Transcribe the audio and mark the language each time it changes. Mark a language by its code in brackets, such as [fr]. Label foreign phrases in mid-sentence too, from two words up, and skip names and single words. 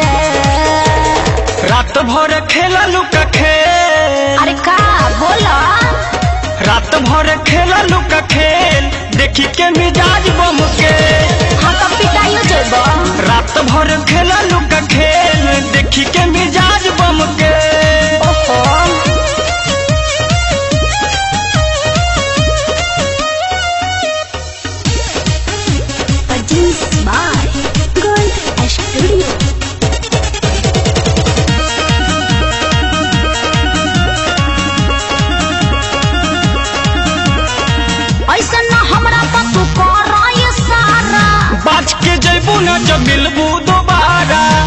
[bho] रात भर खेला लुका खेल। अरे का बोला? रात भर खेला लुका खेल देखी के मिजाज बम के। हाँ तो पिटाइयो जेबो। रात भर खेला लुका खेल देखी के मिजाज बम के। [en] ओहो produced by Gold Studio। [bho] ऐसा न हमरा पतू कराय सारा, बाज के जैबू न जब मिलबू दोबारा।